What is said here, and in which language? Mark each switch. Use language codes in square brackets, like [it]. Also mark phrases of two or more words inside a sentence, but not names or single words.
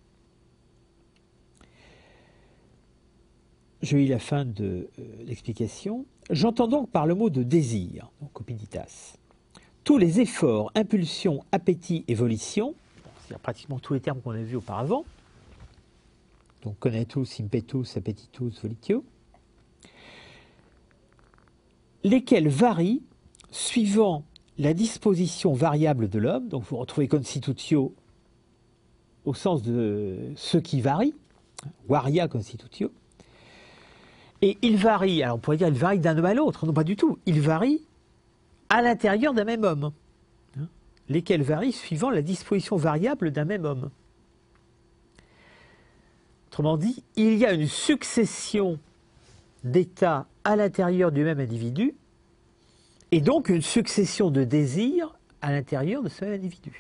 [fr] Je lis la fin de l'explication. J'entends donc par le mot de désir, donc opiditas, tous les efforts, impulsions, appétits et volitions, c'est-à-dire pratiquement tous les termes qu'on a vus auparavant, donc [la] conatus, impetus, appetitus, volitio, [fr] lesquels varient suivant la disposition variable de l'homme. Donc vous retrouvez constitutio au sens de ce qui varie, [la] varia constitutio, [fr] et il varie, alors on pourrait dire il varie d'un homme à l'autre, non pas du tout, il varie à l'intérieur d'un même homme, lesquels varient suivant la disposition variable d'un même homme. Autrement dit, il y a une succession d'états à l'intérieur du même individu, et donc une succession de désirs à l'intérieur de ce même individu.